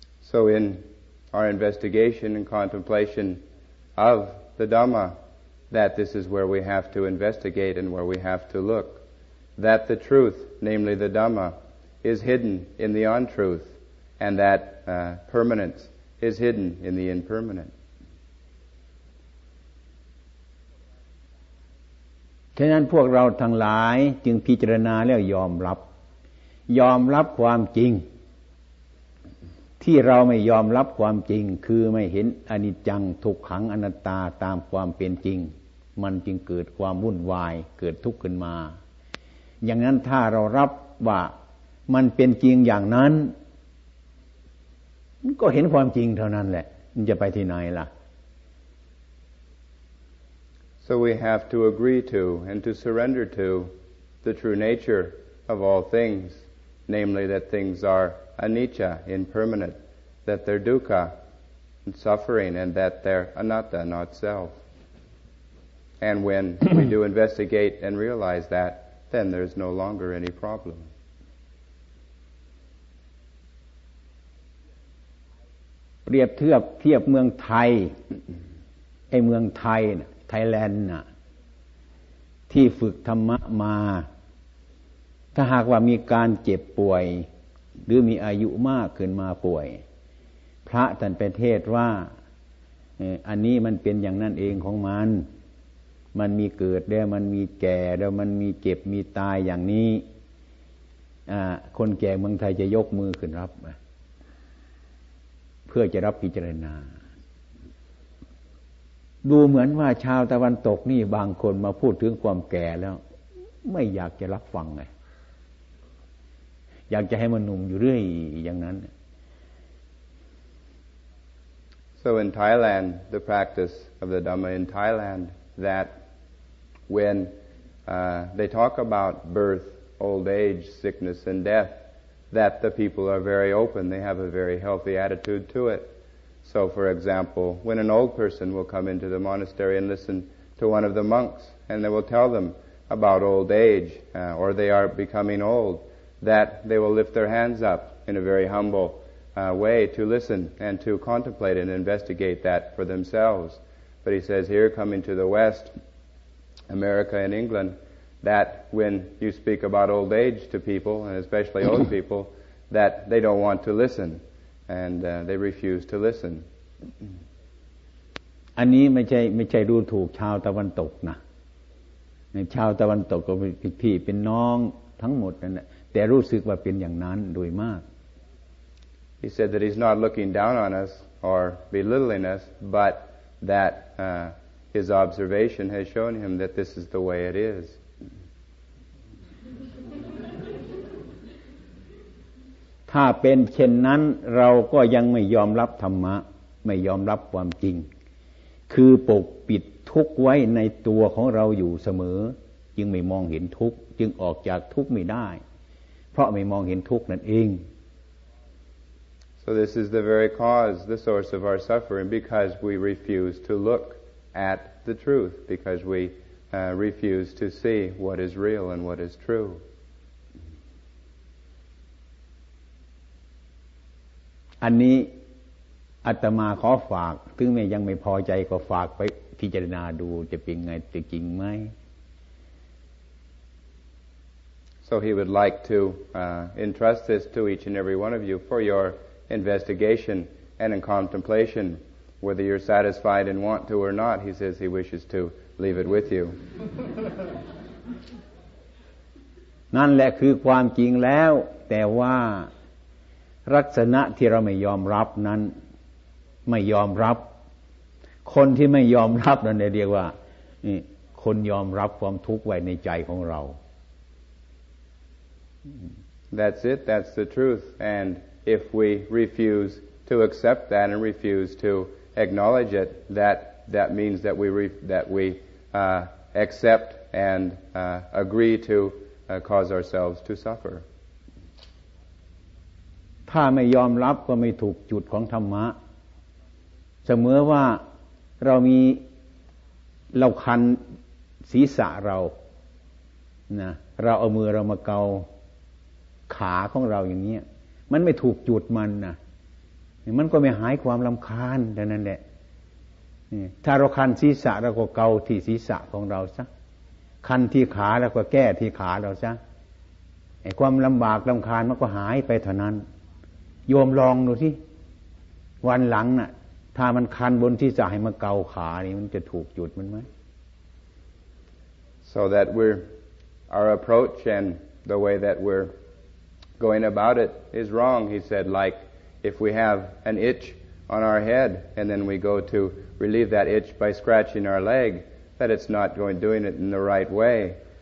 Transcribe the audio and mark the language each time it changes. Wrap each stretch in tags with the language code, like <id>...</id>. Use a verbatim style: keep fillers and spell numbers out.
<en>So in our investigation and contemplation of the Dhamma that this is where we have to investigate and where we have to look that the truth namely the Dhamma is hidden in the untruth and that uh, permanence is hidden in the impermanent</en> <th>ฉะนั้นพวกเราทั้งหลายจึงพิจารณาแล้วยอมรับยอมรับความจริงที่เราไม่ยอมรับความจริงคือไม่เห็นอนิจจังทุกขังอนัตตาตามความเป็นจริงมันจึงเกิดความวุ่นวายเกิดทุกข์ขึ้นมาอย่างนั้นถ้าเรารับว่ามันเป็นจริงอย่างนั้นก็เห็นความจริงเท่านั้นแหละมันจะไปที่ไหนล่ะ</th> <en>So we have to agree to and to surrender to the true nature of all things, namely that things are anicca, impermanent, that they're dukkha, suffering, and that they're anatta, not self. And when we do investigate and realize that, then there's no longer any problem.</en> <th>เปรียบเทียบเทียบเมืองไทยไอ้เมืองไทยน่ะไทยแลนด์น่ะที่ฝึกธรรมะมา ถ้าหากว่ามีการเจ็บป่วยหรือมีอายุมากขึ้นมาป่วยพระท่านไปเทศน์ว่าอันนี้มันเป็นอย่างนั้นเองของมันมันมีเกิดแล้วมันมีแก่แล้วมันมีเจ็บมีตายอย่างนี้คนแก่เมืองไทยจะยกมือขึ้นรับเพื่อจะรับพิจารณา ดูเหมือนว่าชาวตะวันตกนี่บางคนมาพูดถึงความแก่แล้วไม่อยากจะรับฟังไงอยากจะให้มันหนุ่มอยู่เรื่อยอย่างนั้น</th> <en>So in Thailand the practice of the Dhamma in Thailand that when uh, they talk about birth, old age, sickness and death that the people are very open they have a very healthy attitude to it So, for example, when an old person will come into the monastery and listen to one of the monks, and they will tell them about old age, uh, or they are becoming old, that they will lift their hands up in a very humble uh, way to listen and to contemplate and investigate that for themselves. But he says here, coming to the West, America and England, that when you speak about old age to people, and especially old people, that they don't want to listen. and uh, they refuse to listen</en> <th>อันนี้ไม่ใช่ไม่ใช่ดูถูกชาวตะวันตกนะชาวตะวันตกก็เป็นพี่เป็นน้องทั้งหมดนั่นแหละแต่รู้สึกว่าเป็นอย่างนั้นโดยมาก</th> <en>He said that he's not looking down on us or belittling us but that uh, his observation has shown him that this is the way it is</en> <th>ถ้าเป็นเช่นนั้นเราก็ยังไม่ยอมรับธรรมะไม่ยอมรับความจริงคือปกปิดทุกข์ไว้ในตัวของเราอยู่เสมอจึงไม่มองเห็นทุกข์จึงออกจากทุกข์ไม่ได้เพราะไม่มองเห็นทุกข์นั่นเอง</th> <en>So this is the very cause the source of our suffering because we refuse to look at the truth because we uh, refuse to see what is real and what is true</en> <th>อันนี้อาตมาขอฝากถึงแม้ยังไม่พอใจก็ฝากไปพิจารณาดูจะเป็นไงจะจริงไหม</th> <en>So he would like to uh, entrust this to each and every one of you for your investigation and in contemplation whether you're satisfied and want to or not he says he wishes to leave it with you</en> <th>นั่นแหละคือความจริงแล้วแต่ว่าลักษณะที่เราไม่ยอมรับนั้นไม่ยอมรับ คนที่ไม่ยอมรับนั่นเรียกว่านี่คนยอมรับความทุกข์ไว้ในใจของเรา</th> <en>That's it, that's the truth. And if we refuse to accept that and refuse to acknowledge it, that that means that we re- that we uh, accept and uh, agree to uh, cause ourselves to suffer.</en> <th>ถ้าไม่ยอมรับก็ไม่ถูกจุดของธรรมะเสมอว่าเรามีเราคันศีรษะเรานะเราเอามือเรามาเกาขาของเราอย่างเงี้ยมันไม่ถูกจุดมันนะมันก็ไม่หายความรำคาญดังนั้นแหละ ถ้าเราคันศีรษะเราก็เกาที่ศีรษะของเราซะคันที่ขาเราก็แก้ที่ขาเราซะไอ้ความลำบากรำคาญมันก็หายไปเท่านั้นโยมลองดูสิวันหลังน่ะถ้ามันคันบนที่จะให้มาเกาขานี่มันจะถูกจุดมันมั้ย</th> <en>So that we're our approach and the way that we're going about it is wrong, he said, like if we have an itch on our head and then we go to relieve that itch by scratching our leg, that it's not going doing it in the right way.</en>